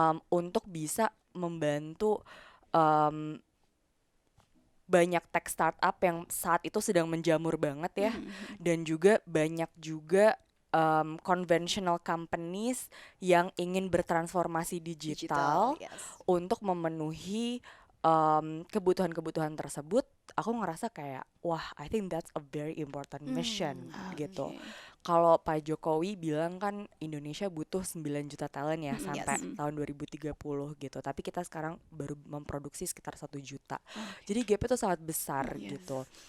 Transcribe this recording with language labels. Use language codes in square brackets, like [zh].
[id] untuk bisa membantu um, banyak tech startup yang saat itu sedang menjamur banget ya, dan juga banyak juga conventional companies yang ingin bertransformasi digital [en] Yes. [id] untuk memenuhi kebutuhan-kebutuhan tersebut. Aku ngerasa kayak wah, [en] I think that's a very important mission [id] gitu. Kalau Pak Jokowi bilang kan Indonesia butuh 9 juta talent ya sampai [en] Yes. [id] tahun 2030 gitu. Tapi kita sekarang baru memproduksi sekitar 1 juta. Jadi gap itu sangat besar gitu.